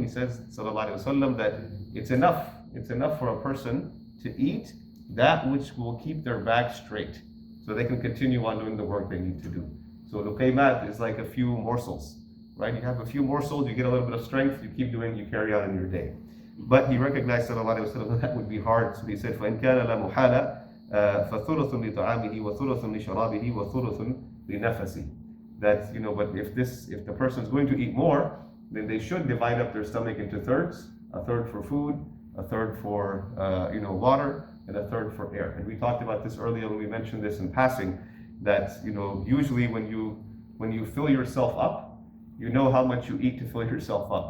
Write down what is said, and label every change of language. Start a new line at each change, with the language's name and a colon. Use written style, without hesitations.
English: He says, sallallahu alaihi wasallam, that it's enough for a person to eat that which will keep their back straight, so they can continue on doing the work they need to do. So luqaymat is like a few morsels, right? You have a few morsels, you get a little bit of strength, you keep doing, you carry on in your day. But he recognized, sallallahu alaihi wasallam, that would be hard. So he said,
Arabic: فَإِنْ كَانَ لَا مُحَالَ فَثُلُثٌ لِطَعَامِهِ وَثُلُثٌ لِشَرَابِهِ وَثُلُثٌ لِنَفَسِهِ.
English: That, but if the person is going to eat more, then they should divide up their stomach into thirds, a third for food, a third for water, and a third for air. And we talked about this earlier when we mentioned this in passing, that usually when you fill yourself up, you know how much you eat to fill yourself up.